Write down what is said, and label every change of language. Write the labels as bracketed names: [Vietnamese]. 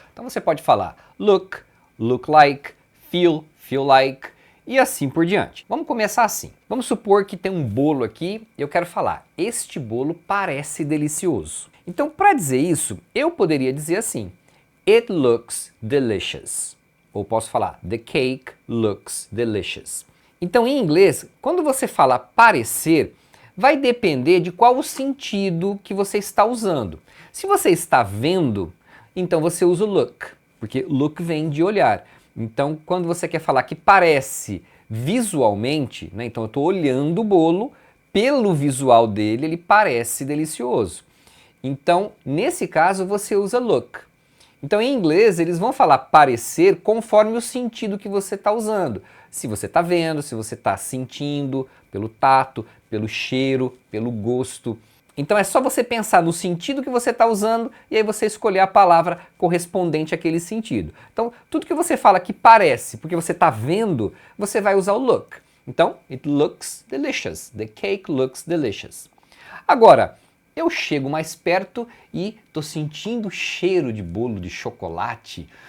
[Portuguese] Então você pode falar look, look like, feel, feel like e assim por diante. Vamos começar assim. Vamos supor que tem um bolo aqui e eu quero falar, este bolo parece delicioso. Então, para dizer isso, eu poderia dizer assim, [English] it looks delicious. [Portuguese] Ou posso falar, [English] the cake looks delicious. [Portuguese] Então, em inglês, quando você fala parecer, vai depender de qual o sentido que você está usando. Se você está vendo, então você usa o look, porque look vem de olhar. Então, quando você quer falar que parece visualmente, né, então eu estou olhando o bolo, pelo visual dele, ele parece delicioso. Então, nesse caso, você usa look. Então, em inglês, eles vão falar parecer conforme o sentido que você está usando. Se você está vendo, se você está sentindo, pelo tato, pelo cheiro, pelo gosto. Então, é só você pensar no sentido que você está usando e aí você escolher a palavra correspondente àquele sentido. Então, tudo que você fala que parece, porque você está vendo, você vai usar o look. [English] Então, it looks delicious. The cake looks delicious. [Portuguese] Agora, eu chego mais perto e estou sentindo o cheiro de bolo de chocolate.